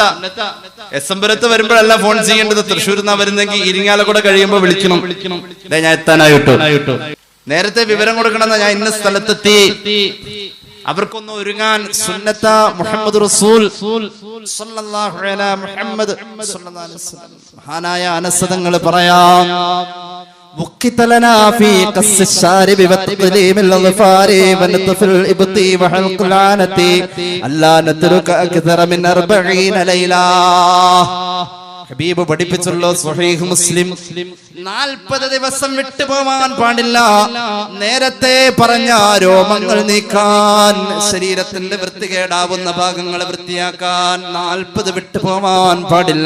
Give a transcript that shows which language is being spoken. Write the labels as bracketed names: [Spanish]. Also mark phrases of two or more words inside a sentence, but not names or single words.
[Malayalam] എസംബരത്ത് വരുമ്പോഴല്ല ഫോൺ ചെയ്യേണ്ടത്. തൃശ്ശൂരിൽ നിന്നാ വരുന്നെങ്കിൽ ഇരിങ്ങാലക്കുട കഴിയുമ്പോ വിളിക്കണം, ഞാൻ എത്താനായിട്ടോ. നേരത്തെ വിവരം കൊടുക്കണം, ഞാൻ ഇന്ന സ്ഥലത്തെത്തി. അവർക്കൊന്ന് ഒരുങ്ങാൻ സുന്നത്ത. [Arabic] محمد رسول صلى الله عليه محمد صلى الله عليه وسلم. [Malayalam] മഹാനായ അനസ് തങ്ങൾ പറയാം, [Arabic] وقت لنا في قص الشارب وتقليم الأظفار ونطف الإبط وحلق العانة ألا نترك أكثر من 40 ليلة. [Malayalam] ഹബീബ് പഠിപ്പിച്ചുള്ള സ്വഹീഹ് മുസ്ലിം 40 ദിവസം വിട്ടുപോവാൻ പാടില്ല. നേരത്തെ പറഞ്ഞ രോമങ്ങൾ നീക്കാൻ, ശരീരത്തിന്റെ വൃത്തികേടാവുന്ന ഭാഗങ്ങൾ വൃത്തിയാക്കാൻ 40 വിട്ടുപോവാൻ പാടില്ല.